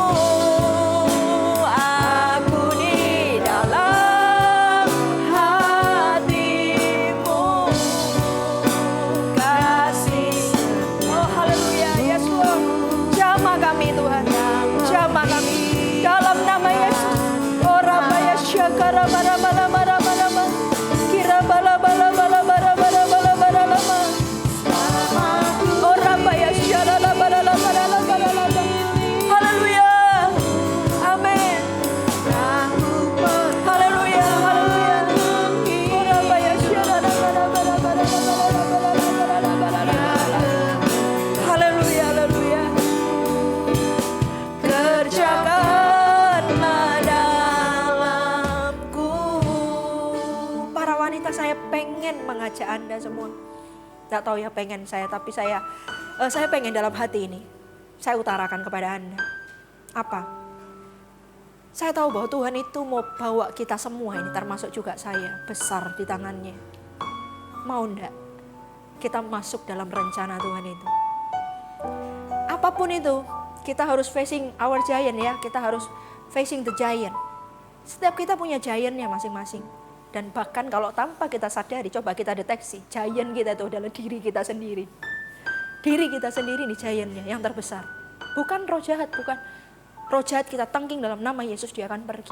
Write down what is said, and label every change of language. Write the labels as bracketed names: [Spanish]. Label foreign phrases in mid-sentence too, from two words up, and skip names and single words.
[Indonesian] Aku di dalam hatimu. Kasih. Oh haleluya. [English] Yes Lord. [Indonesian] Jamah kami Tuhan. Jamah kami. Dalam nama Yesus. Oh Rabaya Syakara Mara-Mara-Mara-Mara-Mara. Kira bala-bala-bala-bala-bala-bala-bala-bala. Oh Rabaya Syarala-bala-bala-bala-bala-bala. Haleluya. Amin. Haleluya, haleluya. Oh Rabaya Syarala-bala-bala-bala-bala-bala-bala-bala-bala. Haleluya, haleluya. Kerjakanlah dalamku. Para wanita, saya pengen mengajak Anda semua. Tidak tahu ya pengen saya, tapi saya pengen dalam hati ini. Saya utarakan kepada Anda. Apa? Saya tahu bahwa Tuhan itu mau bawa kita semua ini, termasuk juga saya, besar di tangannya. Mau enggak kita masuk dalam rencana Tuhan itu? Apapun itu, kita harus [English] facing our giant [Indonesian] ya. Kita harus [English] facing the giant. [Indonesian] Setiap kita punya giant-nya masing-masing. Dan bahkan kalau tanpa kita sadari, coba kita deteksi, giant kita itu adalah diri kita sendiri. Diri kita sendiri nih giant-nya yang terbesar. Bukan roh jahat, bukan. Roh jahat kita tangking dalam nama Yesus, dia akan pergi.